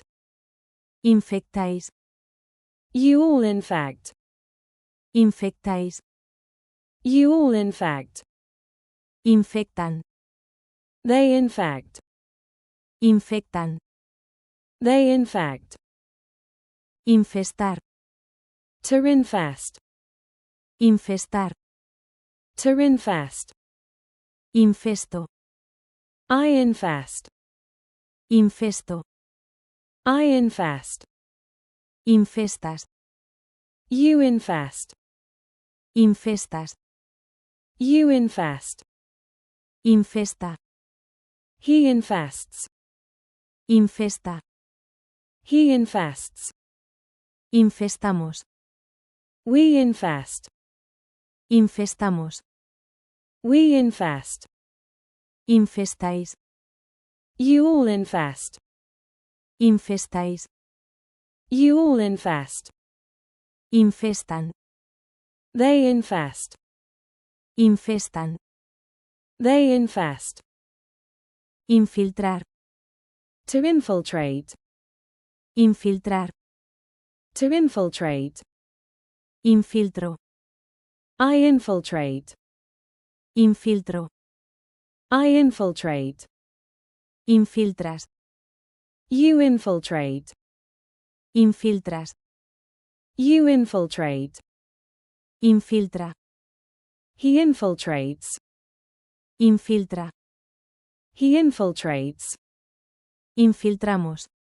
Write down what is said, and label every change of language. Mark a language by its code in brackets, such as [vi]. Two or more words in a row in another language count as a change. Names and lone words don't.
[es] Infectáis. [en] You all infect. [es] Infectáis. [en] You all infect. [es] Infectan. [en] They infect. [es] Infectan. [en] They infect. [es] Infestar. [en] To infest. [es] Infestar. [en] To infest. [es] Infesto. [en] I infest. [es] Infesto. [en] I infest. [es] Infestas. [en] You infest. [es] Infestas. [en] You infest. [es] Infesta. [en] He infests. [es] Infesta. [en] He infests. [es] Infestamos. [en] We infest. [es] Infestamos. [en] We infest. [es] Infestáis. [en] You all infest. [es] Infestáis. [en] You all infest. [es] Infestan. [en] They infest. [es] Infestan. [en] They infest. [es] Infiltrar. [en] To infiltrate. [es] Infiltrar. [en] To infiltrate. [es] Infiltro. [en] I infiltrate. [es] Infiltro. [en] I infiltrate. [es] Infiltras. [en] You infiltrate. [es] Infiltras. [en] You infiltrate. [es] Infiltra. [en] He infiltrates. [es] Infiltra. [en] He infiltrates. [es] Infiltramos.